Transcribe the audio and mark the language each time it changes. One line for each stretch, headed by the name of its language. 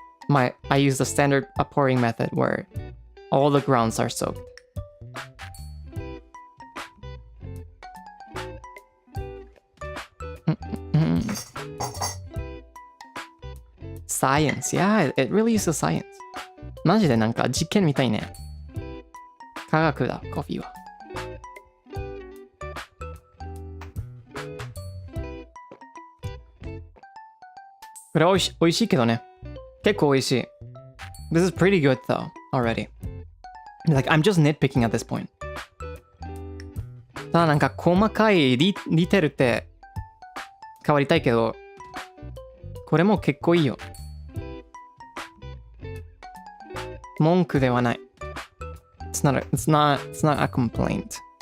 English: I use the standard pouring method where all the grounds are soaked. Science, yeah, it really uses science.
Japanese: マジでなんか実験みたいね。科学だ、コーヒーは。これおいしいけどね。結構おいしい。
English: This is pretty good though, already. Like, I'm just nitpicking at this point.
Japanese: ただなんか細かいディテールって変わりたいけど、これも結構いいよ。文句ではない。
English: It's not a complaint.